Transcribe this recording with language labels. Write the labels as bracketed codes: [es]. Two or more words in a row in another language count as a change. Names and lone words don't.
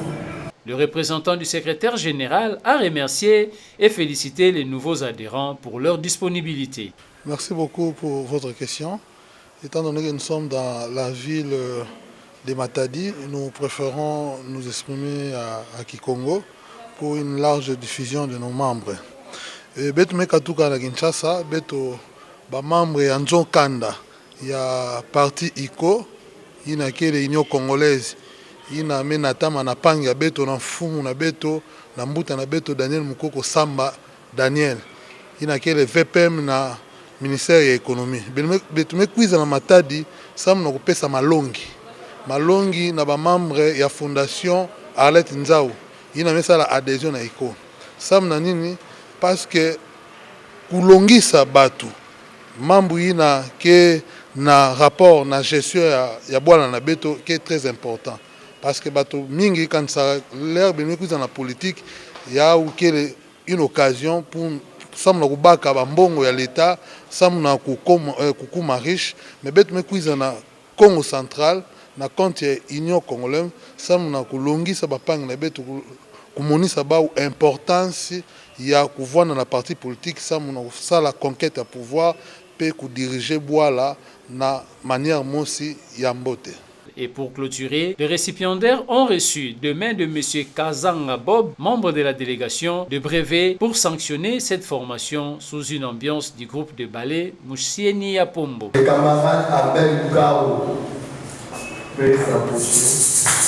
[fr] Le représentant du secrétaire général a remercié et félicité les nouveaux adhérents pour leur disponibilité. Merci beaucoup pour votre question. Étant donné que nous sommes dans la ville de Matadi, nous préférons nous exprimer à Kikongo pour une large diffusion de nos membres. [ktu] Beto mekatuka na Kinshasa, beto ba membre ya Nzokanda ya parti ICO, ina kele Union Congolaise, ina menatama na panga beto na fumu na beto na mbuta na beto Daniel Mukoko Samba Daniel, ina kele VPM na ministère ya économie. Beto mekwiza na Matadi, samu na kupesa malongi na ba membre ya fondation Arlette Nzau. [fr] Il y a la adhésion à ICO. [ktu] Sam na nini [fr] parce que [ktu] kulongisa batu mambu ina ke na rapport na gestion ya bwana na beto [fr] qui est très important parce que [ktu] batu mingi [fr] quand ça l'air bien que dans la politique il y a une occasion pour [ktu] sam na kubaka bambongo ya l'état sam na kukuma [fr] riche mais [ktu] beto mekuiza na Congo central na compte ya Union Congolaise sam na kulongisa bapanga na beto kumonisa ba importance ya kuvana na parti politique sam na sala [fr] conquête à pouvoir [ktu] pe ku diriger boala na manière mosi ya mbote. [fr] Et pour clôturer, les récipiendaires ont reçu de main de M. Kazanga Bob, membre de la délégation, de brevets pour sanctionner cette formation sous une ambiance du groupe de ballet Moussieni Yapombo. Le camarade Abel Gao peut s'approcher.